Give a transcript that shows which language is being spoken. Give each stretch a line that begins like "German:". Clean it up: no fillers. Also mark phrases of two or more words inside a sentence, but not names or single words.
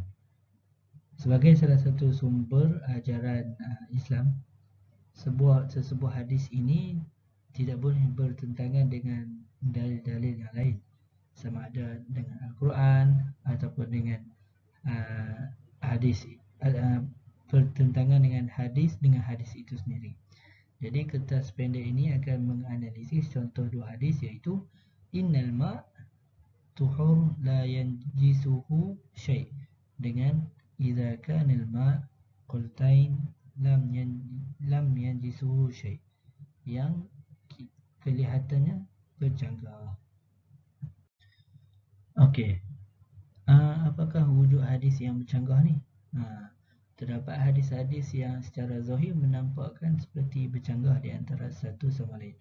Malay: Sebagai salah satu sumber ajaran Islam, sesebuah hadis ini tidak boleh bertentangan dengan dalil-dalil yang lain, sama ada dengan Al-Quran ataupun dengan hadis, bertentangan dengan hadis itu sendiri. Jadi kertas pendek ini akan menganalisis contoh dua hadis, iaitu
Arabic: إن الماء طهور لا ينجسه شيء'
Malay: dengan
Arabic: إذا كان الماء قلتين لم ينجسه شيء',
Malay: yang kelihatannya bercanggah. Okey. Apakah wujud hadis yang bercanggah ni? Terdapat hadis-hadis yang secara zahir menampakkan seperti bercanggah di antara satu sama lain.